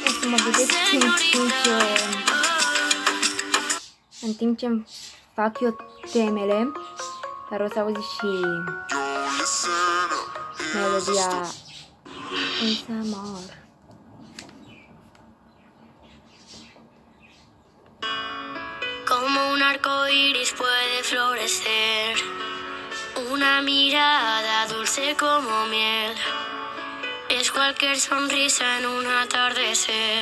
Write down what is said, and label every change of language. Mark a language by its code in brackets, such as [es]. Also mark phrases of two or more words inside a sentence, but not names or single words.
[ro] mă vedeți în timp ce fac eu temele, dar o să auzi și melodia ASMR. [es] Como un arco iris puede florecer, una mirada dulce como miel, es cualquier sonrisa en un atardecer.